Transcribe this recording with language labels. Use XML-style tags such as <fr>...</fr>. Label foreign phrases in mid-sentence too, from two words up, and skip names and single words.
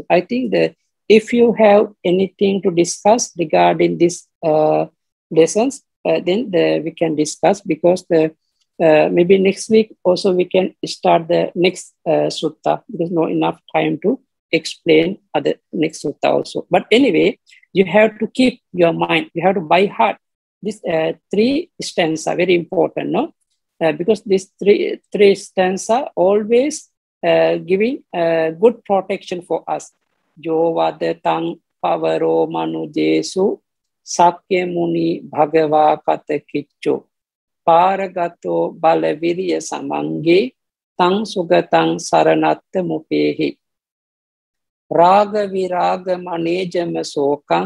<en>I think that if you have anything to discuss regarding this lessons, then we can discuss, because maybe next week also we can start the next sutta, because not enough time to explain other next sutta also. But anyway, you have to keep your mind, you have to by heart this 3 stanza, very important, no? Because these three stanza always giving good protection for us.</en> <pi>Jo vadatang pavaro manujesu sakya muni bhagava kata kiccho paragato balaviriya samange tang sugatang saranatta mupehi raga viraga manejama sokang</pi>